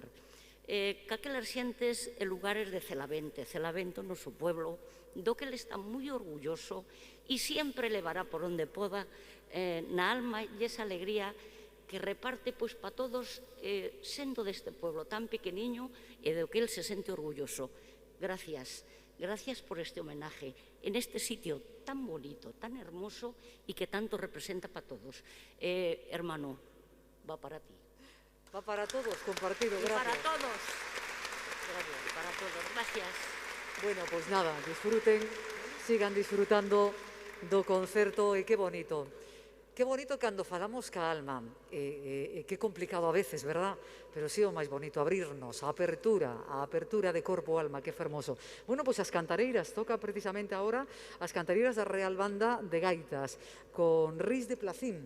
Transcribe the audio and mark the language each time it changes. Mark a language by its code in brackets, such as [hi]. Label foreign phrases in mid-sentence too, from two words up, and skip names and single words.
[gl] Aquelas xentes e lugares de Celavento no seu pueblo, do que ele está moi orgulloso e sempre levará por onde poda na alma e esa alegría que reparte pois para todos, sendo deste pueblo tan pequeniño e do que el se sente orgulloso. [es] Gracias, gracias por este homenaje en este sitio tan bonito, tan hermoso e que tanto representa para todos. Hermano, va para ti. Va para todos, compartido, gracias. Para todos. Gracias, para todos, gracias. Bueno, [gl] pois nada, [es] disfruten, sigan disfrutando [gl] do concerto e que bonito. Que bonito cando falamos ca alma, que complicado a [es] veces, verdad? [gl] Pero sí o máis bonito, abrirnos, a apertura de corpo e alma, que fermoso. Bueno, pois as cantareiras, toca precisamente agora as cantareiras da Real Banda de Gaitas, con Riz de Placín.